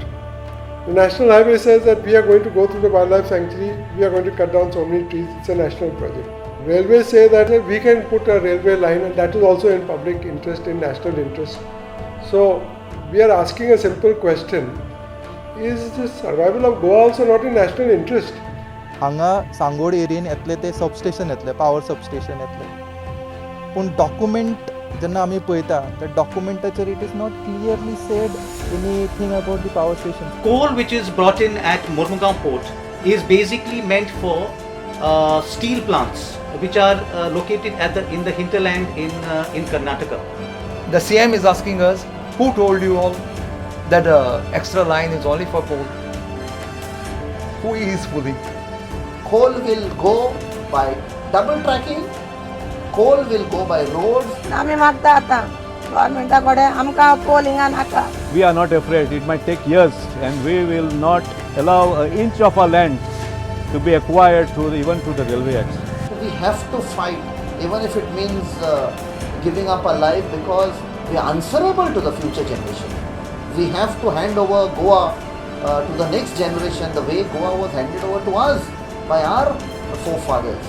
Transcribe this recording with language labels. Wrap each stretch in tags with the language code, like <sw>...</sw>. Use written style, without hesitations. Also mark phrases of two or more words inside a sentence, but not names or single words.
<en>The National Highway says that we are going to go through the wildlife sanctuary, we are going to cut down so many trees. It's a national project. Railways say that we can put a railway line, and that is also in public interest, in national interest. So we are asking a simple question. Is the survival of Goa also not in national interest?</en> <kok>हांगा सांगोड एरियेन येतले ते सबस्टेशन येतले,</kok> <en>power substation</en> <kok>येतले. पूण डॉक्युमेंट जेन्ना आमी पळयता त्या डॉक्युमेंटाचेर</kok> <en>it is not clearly said anything about the power station. Coal which is brought in at Mormugao port is basically meant for steel plants which are located in the hinterland in Karnataka. The CM is asking us, who told you all that extra line is only for coal? Who is fooling? Coal will go by double tracking, coal will go by roads.</en> <kok>आम्ही मागता आता गव्हर्नमेंटाकडे आमकां कोल हिंगा नाका.</kok> <en>We are not afraid. It might take years, and we will not allow an inch of our land to be acquired even through the railway acts. We have to fight, even if it means giving up our life, because we are answerable to the future generation. We have to hand over Goa to the next generation the way Goa was handed over to us by our forefathers.</en>